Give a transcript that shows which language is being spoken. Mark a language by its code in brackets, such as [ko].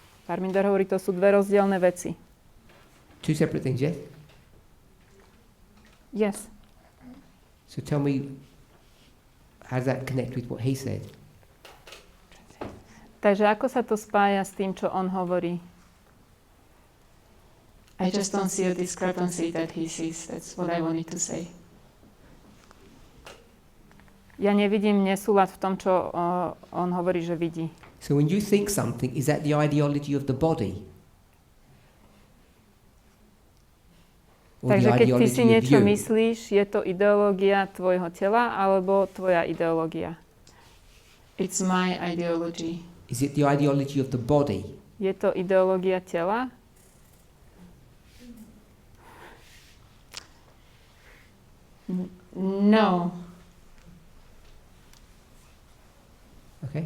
[sk] Parminder hovorí, to sú dve rozdielne veci. [en] Two separate things, yes? Yes. So tell me, how does that connect with what he said? [sk] Takže ako sa to spája s tým, čo on hovorí? [en] I just don't see a discrepancy that he sees. That's what I wanted to say. [sk] Ja nevidím nesúlad v tom, čo on hovorí, že vidí. [en] So when you think something, is that the ideology of the body? [sk] Takže keď ty si niečo myslíš, je to ideológia tvojho tela alebo tvoja ideológia? [en] It's my ideology. Is it the ideology of the body? [sk] Je to ideológia tela? [en] No. Okay.